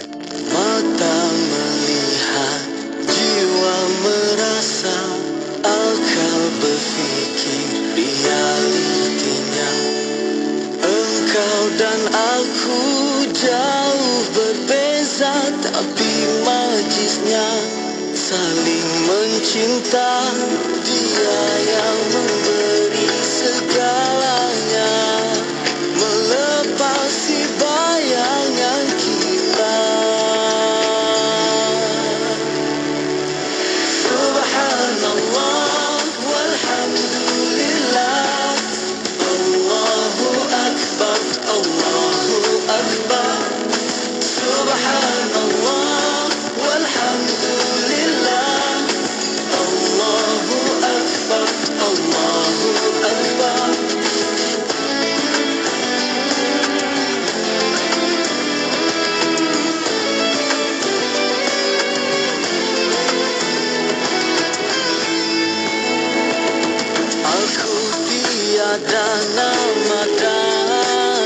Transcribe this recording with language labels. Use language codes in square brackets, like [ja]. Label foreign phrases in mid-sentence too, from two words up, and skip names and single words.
[ms] Mata melihat, jiwa merasa, akal berfikir, realitinya engkau dan aku jauh berbeza, tapi majlisnya saling mencinta. Dia yang memberi segalanya, melepasi bayangan kita. [ar] سبحان الله والحمد لله، الله أكبر، الله أكبر. سبحان الله والحمد لله، الله أكبر، الله أكبر. [ms] Aku tiada nama dan